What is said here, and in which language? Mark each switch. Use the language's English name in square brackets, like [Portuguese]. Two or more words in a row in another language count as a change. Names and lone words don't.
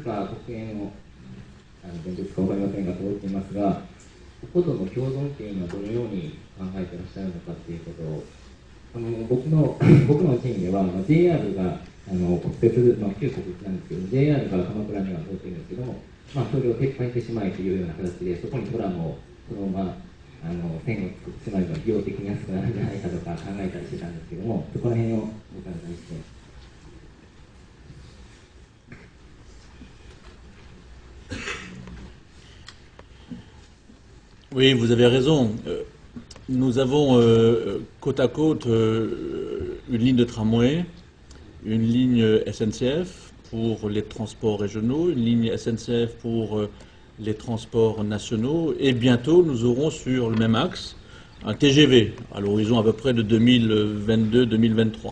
[Japanese] か国営の電鉄か分かりませんが通っていますが、こことの共存っていうのはどのように考えていらっしゃるのかということを、僕のチームでは、JR が国鉄、旧国鉄なんですけど、JR が鎌倉には通っているんですけども、それを撤廃してしまえというような形で、そこにトラムをそのまま線を作ってしまえば費用的に安くなるんじゃないかとか考えたりしてたんですけども、そこら辺をお伺いして。 [French] Oui, vous avez raison. Nous avons côte à côte une ligne de tramway, une ligne SNCF pour les transports régionaux, une ligne SNCF pour les transports nationaux, et bientôt nous aurons sur le même axe un TGV à l'horizon à peu près de 2022-2023.